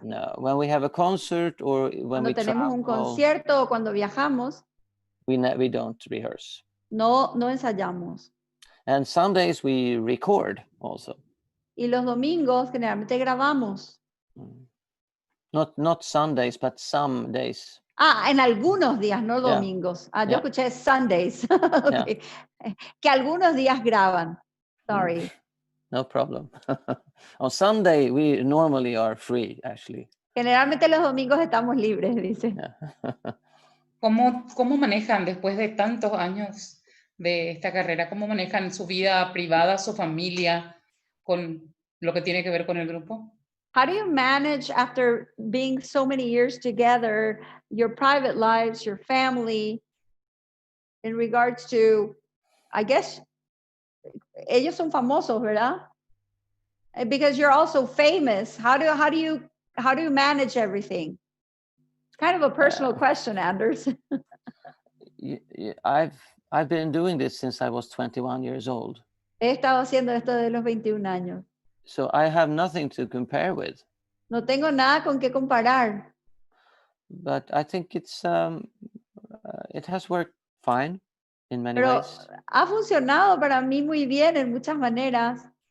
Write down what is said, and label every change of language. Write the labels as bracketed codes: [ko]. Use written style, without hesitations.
[en] No, when we have a concert or when we travel. [es] Cuando tenemos un concierto o cuando viajamos. [en] We don't rehearse. [es] No ensayamos. [en] And some days we record also. [es] Y los domingos generalmente grabamos. [en] Not Sundays, but some days. [es] En algunos días, no domingos. Yo escuché Sundays. Okay. Que algunos días graban. Sorry. [en] No problem. On Sunday, we normally are free, actually. [es] Generalmente los domingos estamos libres, dice. [en] Yeah. [es] ¿Cómo manejan después de tantos años de esta carrera? ¿Cómo manejan su vida privada, su familia, con lo que tiene que ver con el grupo? [en] How do you manage, after being so many years together, your private lives, your family, in regards to, I guess, [es] ellos son famosos, ¿verdad? [en] Because you're also famous. How do you manage everything? It's kind of a personal question, Anders. I've been doing this since I was 21 years old. [es] He estado haciendo esto de los 21 años. [en] So I have nothing to compare with. [es] No tengo nada con qué comparar. [en] But I think it has worked fine in many [es] Pero [en] ways. [es] ha funcionado para mí muy bien en muchas maneras.